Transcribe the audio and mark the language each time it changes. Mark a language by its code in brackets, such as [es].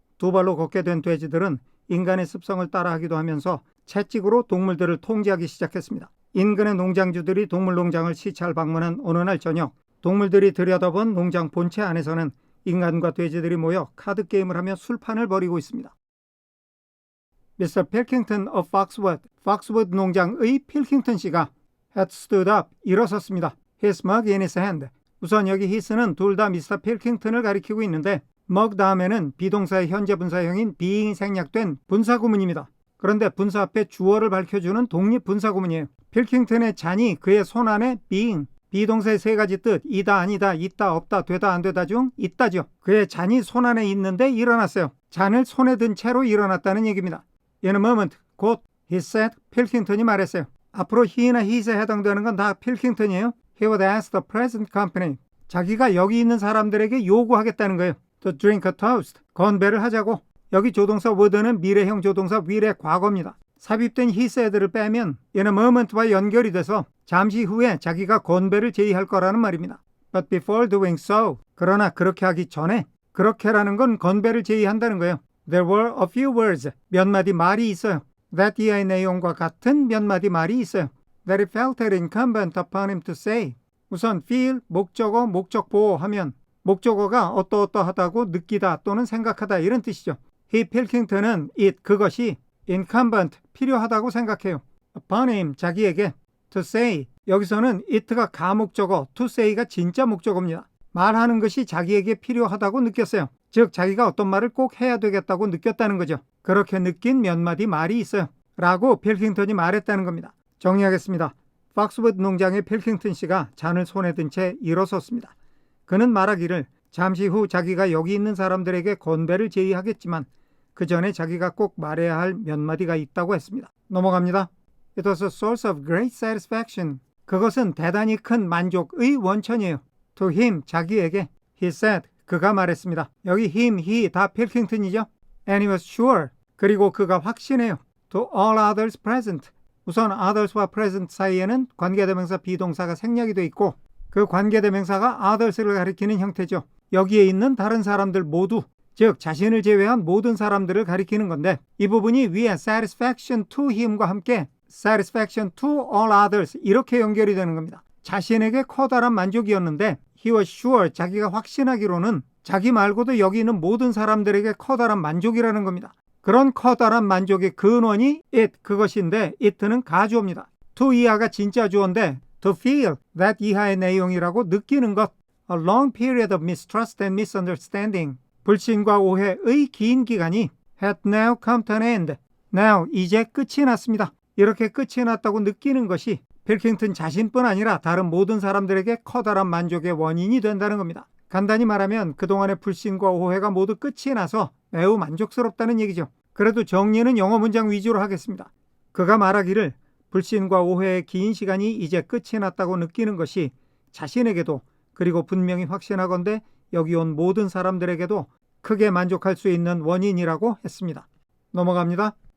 [ko] 두 발로 걷게 된 돼지들은 인간의 습성을 따라하기도 하면서 채찍으로 동물들을 통제하기 시작했습니다. 인근의 농장주들이 동물농장을 시찰 방문한 어느 날 저녁, 동물들이 들여다본 농장 본체 안에서는 인간과 돼지들이 모여 카드게임을 하며 술판을 벌이고 있습니다. [en] Mr. Pilkington of Foxwood [ko] 농장의 필킹턴 씨가 [en] had stood up, [ko] 일어섰습니다. [en] His mug in his hand. [ko] 우선 여기 his는 둘 다 미스터 필킹턴을 가리키고 있는데 mug 다음에는 비동사의 현재 분사형인 being이 생략된 분사구문입니다. 그런데 분사 앞에 주어를 밝혀주는 독립 분사구문이에요. 필킹턴의 잔이 그의 손 안에 being, 비동사의 세 가지 뜻, 이다 아니다, 있다 없다, 되다 안 되다 중 있다죠. 그의 잔이 손 안에 있는데 일어났어요. 잔을 손에 든 채로 일어났다는 얘기입니다. [en] In a moment, 곧 he said, [ko] 필킹턴이 말했어요. 앞으로 he나 his에 해당되는 건 다 필킹턴이에요. [en] He would ask the present company. [ko] 자기가 여기 있는 사람들에게 요구하겠다는 거예요. [en] To drink a toast. [ko] 건배를 하자고. 여기 조동사 would는 미래형 조동사 will의 과거입니다. 삽입된 he said를 빼면 in a moment와 연결이 돼서 잠시 후에 자기가 건배를 제의할 거라는 말입니다. [en] But before doing so. [ko] 그러나 그렇게 하기 전에, 그렇게라는 건 건배를 제의한다는 거예요. [en] There were a few words. [ko] 몇 마디 말이 있어요. That 이하의 내용과 같은 몇 마디 말이 있어요. [en] That he felt it incumbent upon him to say. [ko] 우선 feel, 목적어, 목적보호 하면 목적어가 어떠어떠하다고 느끼다 또는 생각하다 이런 뜻이죠. he 필킹턴은 it, 그것이 incumbent, 필요하다고 생각해요. upon him, 자기에게 to say, 여기서는 it가 가목적어, to say가 진짜 목적어입니다. 말하는 것이 자기에게 필요하다고 느꼈어요. 즉 자기가 어떤 말을 꼭 해야 되겠다고 느꼈다는 거죠. 그렇게 느낀 몇 마디 말이 있어요. 라고 필킹턴이 말했다는 겁니다. 정리하겠습니다. 팍스우드 농장의 필킹턴 씨가 잔을 손에 든 채 일어섰습니다. 그는 말하기를 잠시 후 자기가 여기 있는 사람들에게 건배를 제의하겠지만 그 전에 자기가 꼭 말해야 할 몇 마디가 있다고 했습니다. 넘어갑니다. [en] It was a source of great satisfaction. [ko] 그것은 대단히 큰 만족의 원천이에요. [en] To him, 자기에게. He said, [ko] 그가 말했습니다. 여기 him, he 다 필킹턴이죠. [en] And he was sure. [ko] 그리고 그가 확신해요. [en] To all others present. [ko] 우선 others와 present 사이에는 관계대명사 비동사가 생략이 돼 있고 그 관계대명사가 others를 가리키는 형태죠. 여기에 있는 다른 사람들 모두, 즉 자신을 제외한 모든 사람들을 가리키는 건데 이 부분이 위에 satisfaction to him과 함께 satisfaction to all others 이렇게 연결이 되는 겁니다. 자신에게 커다란 만족이었는데 he was sure, 자기가 확신하기로는 자기 말고도 여기 있는 모든 사람들에게 커다란 만족이라는 겁니다. 그런 커다란 만족의 근원이 it, 그것인데 it는 가주어입니다. to 이하가 진짜 주어인데 to feel, that 이하의 내용이라고 느끼는 것. [en] A long period of mistrust and misunderstanding. [ko] 불신과 오해의 긴 기간이 [en] had now come to an end. [ko] now, 이제 끝이 났습니다. 이렇게 끝이 났다고 느끼는 것이 필킹턴 자신뿐 아니라 다른 모든 사람들에게 커다란 만족의 원인이 된다는 겁니다. 간단히 말하면 그동안의 불신과 오해가 모두 끝이 나서 매우 만족스럽다는 얘기죠. 그래도 정리는 영어 문장 위주로 하겠습니다. 그가 말하기를 불신과 오해의 긴 시간이 이제 끝이 났다고 느끼는 것이 자신에게도 그리고 분명히 확신하건대 여기 온 모든 사람들에게도 크게 만족할 수 있는 원인이라고 했습니다. 넘어갑니다.